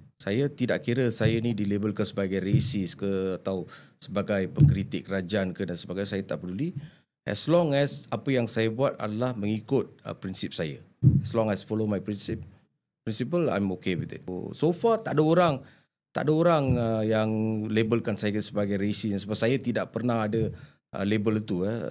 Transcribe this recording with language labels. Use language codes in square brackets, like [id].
[ms] Saya tidak kira saya ni dilabelkan sebagai racist ke atau sebagai pengkritik kerajaan ke dan sebagainya, saya tak peduli. [en] As long as [ms] apa yang saya buat adalah mengikut prinsip saya. [en] As long as follow my principle, I'm okay with it. [ms] So far tak ada orang yang labelkan saya sebagai racist, sebab saya tidak pernah ada label itu.